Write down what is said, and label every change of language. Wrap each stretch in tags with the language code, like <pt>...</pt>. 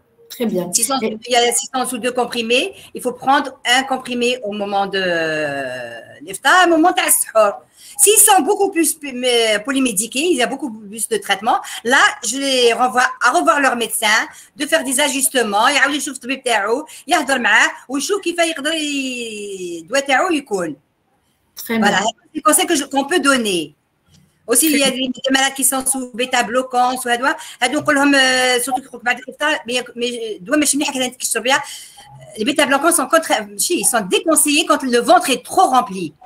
<fr>Très bien. Il y a 600 sous 2 comprimés, il faut prendre un comprimé au moment de l'iftar, au moment de l'ashour. S'ils sont beaucoup plus polymédiqués, il y a beaucoup plus de traitements. Là, je les renvoie à revoir leur médecin, de faire des ajustements.</fr> <ar>يعاود يشوف الطبيب تاعو يهضر معاه ويشوف كيف يقدر الدواء تاعو يكون.</ar> <fr>Voilà, c'est des conseils qu'on peut donner. Aussi, il y a des malades qui sont sous bêta-bloquants, sous</fr> <ar>هذو نقول لهم</ar> <fr>surtout</fr> <ar>بعد الإفطار</ar> <fr>mais</fr> <ar>دواء ماشي مليح هكذا تكشرب بها.</ar> <fr>Les bêta-bloquants sont déconseillés quand le ventre est trop rempli.</fr>